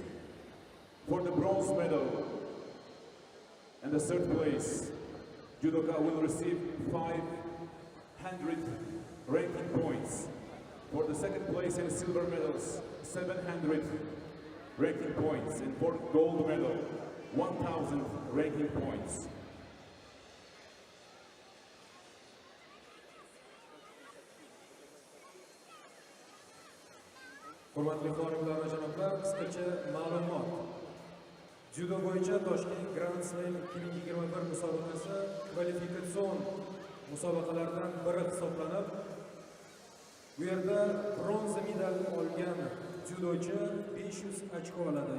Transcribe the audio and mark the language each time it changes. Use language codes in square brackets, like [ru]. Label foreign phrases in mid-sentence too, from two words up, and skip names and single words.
[en] For the bronze medal and the third place, judoka will receive 500 ranking points. For the second place and silver medals, 700 ranking points. And for gold medal, 1,000 ranking points. [uz] Hurmatli xonimlar va janoblar, qisqacha ma'lumot. Judo bo'yicha Tashkent Grand Slam 2021 musobaqasi kvalifikatsion musobaqalardan biri hisoblanib, bu yerda bronza medalni olgan judochi 500 ochko oladi.